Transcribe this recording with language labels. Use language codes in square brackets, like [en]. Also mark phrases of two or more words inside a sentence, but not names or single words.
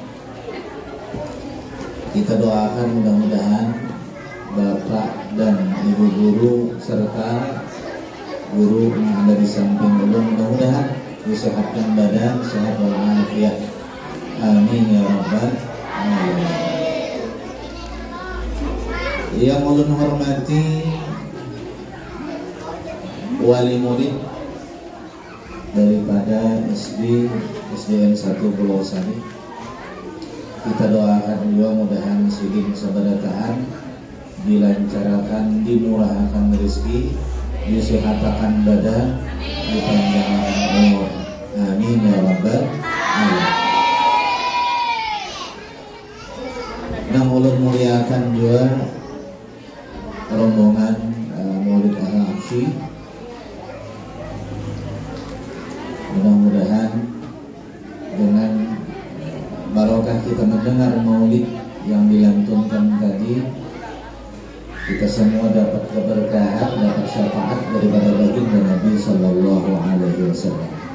[id] Kita doakan mudah-mudahan Bapak dan Ibu guru serta guru yang ada di samping ulun mudah-mudahan disehatkan badan, sehat walafiat. [ar] آمين يا رب العالمين. [id] Yang ulun hormati wali murid daripada SDN 1 Pulau Sari, kita doakan juga mudahan [bjn] sidin sabarataan [id] dilancarkan, dimurahkan rezeki, disehatakan badan, dipanjangkan umur. [ar] آمين يا رب العالمين. [id] Nah, ulun muliakan juga rombongan Maulid Al-Aqsi. Mudah-mudahan dengan barokah kita mendengar maulid yang dilantunkan tadi, kita semua dapat keberkahan, dapat syafaat daripada baginda Nabi [ar] صلى الله عليه وسلم.